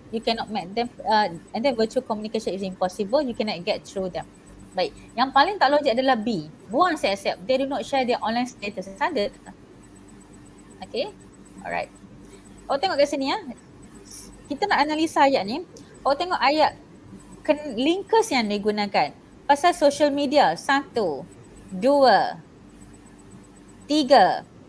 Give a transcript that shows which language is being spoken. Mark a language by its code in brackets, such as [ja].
[en] You cannot make them, and then virtual communication is impossible. You cannot get through them. [ms] Baik, yang paling tak logik adalah B. Buang saya accept. [en] They do not share their online statuses. [ms] Ada. [en] Okay, alright. [ms] Awak tengok kat sini ya. Kita nak analisa ayat ni. Awak tengok ayat linkers yang digunakan. Pasal social media. 1, 2, 3.